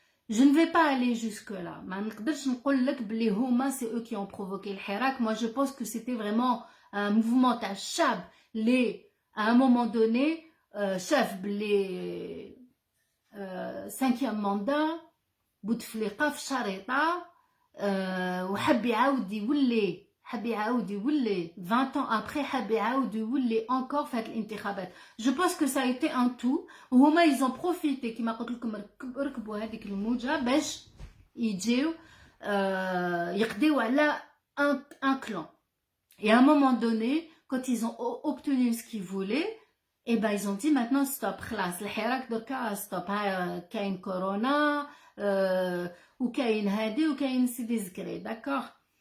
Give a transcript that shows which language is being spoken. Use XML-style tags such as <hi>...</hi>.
<fr>Je ne vais pas aller jusque là.</fr> <ar>ما نقدرش نقولك بلي هما</ar> <fr>c'est eux qui ont provoqué le Hirak. Moi je pense que c'était vraiment un mouvement</fr> <ar>تاع الشعب اللي</ar> <fr>à un moment donné</fr> <ar>شاف بلي</ar> <fr>5e mandat Bouteflika</fr> <ar>في شريطه وحب يعاود يولي حب يعاود يولي</ar> <fr>20 ans après</fr> <ar>حب يعاود يولي encore في هاد الانتخابات.</ar> <fr>Je pense que ça a été un tout وهما ils ont profité</fr> <ar>كما قلت لكم ركبوا هذيك الموجة باش يجيو يقضيو على</ar> <fr>un clan. Et à un moment donné, quand ils ont obtenu ce qu'ils voulaient, et ben ils ont dit maintenant stop,</fr> <ar>خلاص الحراك دركا</ar> <fr>stop,</fr> <ar>كاين كورونا وكاين هادي وكاين سيدي زكري,</ar> <fr>d'accord.</fr>